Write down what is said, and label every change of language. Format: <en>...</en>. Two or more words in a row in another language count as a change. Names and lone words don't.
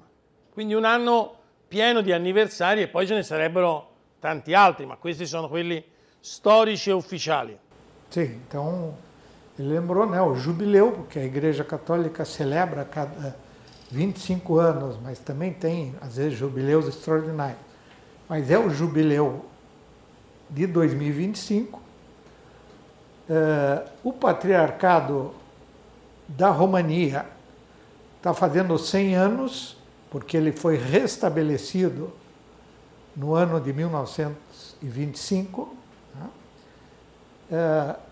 <it>Quindi un anno pieno di anniversari, e poi ce ne sarebbero tanti altri, ma questi sono quelli storici e ufficiali.</it> <pt>Sim, então ele lembrou, né, o jubileu, porque a Igreja Católica celebra a cada 25 anos, mas também tem, às vezes, jubileus extraordinários. Mas é o jubileu de 2025. O Patriarcado da Romania está fazendo 100 anos, porque ele foi restabelecido no ano de 1925, né?</pt>